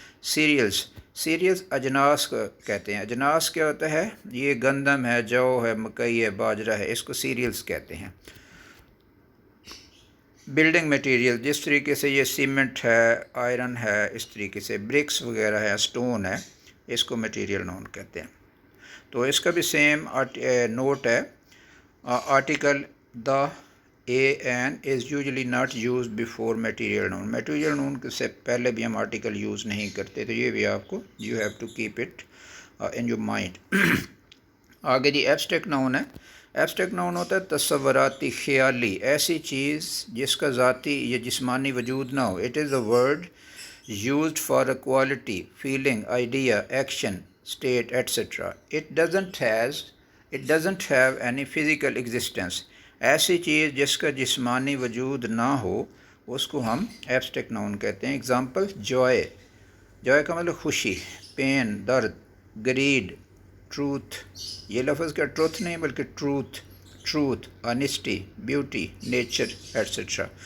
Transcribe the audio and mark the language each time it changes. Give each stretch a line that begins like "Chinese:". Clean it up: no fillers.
Urdu: Serials اجناس کو کہتے ہیں. اجناس کیا ہوتا ہے؟ یہ گندم ہے، جو ہے، مکئی ہے، باجرہ ہے، اس کو سیریلز کہتے ہیں. بلڈنگ میٹیریل، جس طریقے سے یہ سیمنٹ ہے، آئرن ہے، اس طریقے سے برکس وغیرہ ہے، سٹون ہے، اس کو میٹیریل ناؤن کہتے ہیں. تو اس کا بھی سیم نوٹ ہے.
English: Article the a an is usually not used before material noun.
Urdu: Material noun سے پہلے بھی ہم آرٹیکل یوز نہیں کرتے، تو یہ بھی آپ کو
English: You have to keep it in your mind.
Urdu: آگے جی ایبسٹریکٹ ناؤن ہے. ایبسٹریکٹ ناؤن ہوتا ہے تصوراتی، خیالی، ایسی چیز جس کا ذاتی یا جسمانی وجود نہ ہو.
English: It is a word used for a quality, feeling, idea, action, state, etc. It doesn't have any physical existence.
Urdu: ایسی چیز جس کا جسمانی وجود نہ ہو اس کو ہم ایبسٹریکٹ ناؤن کہتے ہیں. اگزامپل، جوائے کا مطلب خوشی، پین درد، گریڈ ٹروتھ. یہ لفظ کیا ٹروتھ نہیں بلکہ truth, honesty, beauty, nature etcetera.